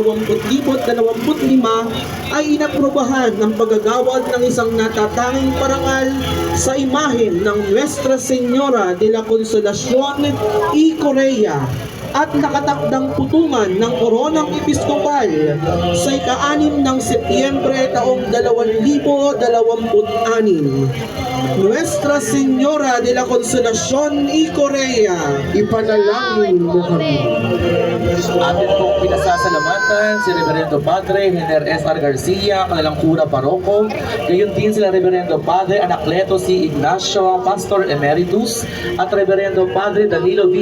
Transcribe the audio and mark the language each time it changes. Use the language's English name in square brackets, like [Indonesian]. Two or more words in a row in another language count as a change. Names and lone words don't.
[Filipino] 2025 ay inaprobahan ng paggagawad ng isang natatanging parangal sa imahen ng Nuestra Señora de la Consolacion y Correa at nakatakdang putungan ng koronang episkopal sa ika-6 ng Setyembre taong 2026. Nuestra Señora de la Consolacion y Correa, Ipanalangin mo kami. Atin pong pinasasalamatan si Reverendo Padre Hener S.R. Garcia, kanilang kura paroko. Gayon din sila Reverendo Padre Anacleto C. Ignacio, Pastor Emeritus, at Reverendo Padre Danilo V.